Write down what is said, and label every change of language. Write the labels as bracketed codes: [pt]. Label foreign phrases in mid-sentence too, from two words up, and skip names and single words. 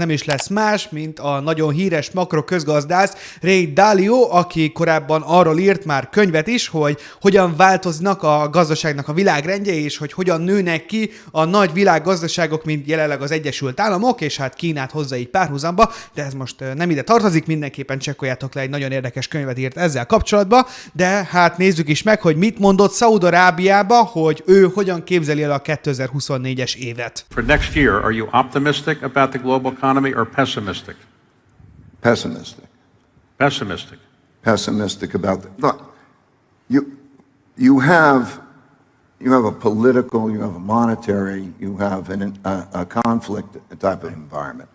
[hu] nem is lesz más, mint a nagyon híres makroközgazdász Ray Dalio, aki korábban arról írt már könyvet is, hogy hogyan változnak a gazdaságnak a világrendje, és hogy hogyan nőnek ki a nagy világgazdaságok, mint jelenleg az Egyesült Államok, és hát Kínát hozza így párhuzamba, de ez most nem ide tartozik, mindenképpen csekkoljátok le, egy nagyon érdekes könyvet írt ezzel kapcsolatban, de hát nézzük is meg, hogy mit mondott Szaúd-Arábiába, hogy ő hogyan képzeli el a 2024-es évet. [en] For next year, are you optimistic about the global economy or pessimistic? Pessimistic. Pessimistic. Pessimistic about that. Look, you have a political, you have a monetary, you have a conflict type of environment.